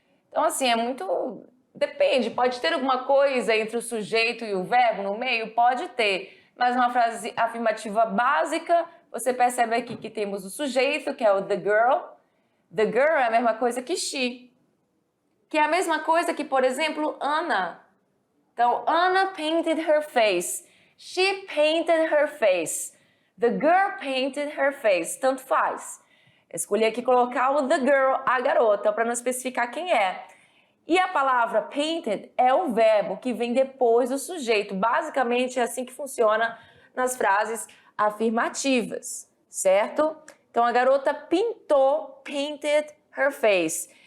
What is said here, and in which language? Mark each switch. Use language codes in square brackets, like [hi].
[pt] Então, assim, é muito... Depende, pode ter alguma coisa entre o sujeito e o verbo no meio? Pode ter, mas uma frase afirmativa básica, você percebe aqui que temos o sujeito, que é o the girl. [en] The girl [pt] é a mesma coisa que she, que é a mesma coisa que, por exemplo, Anna. Então, [en] Anna painted her face. She painted her face. The girl painted her face. [pt] Tanto faz. Escolhi aqui colocar o the girl, a garota, para não especificar quem é. E a palavra painted é o verbo que vem depois do sujeito. Basicamente é assim que funciona nas frases afirmativas, certo? Então a garota pintou, [en] painted her face.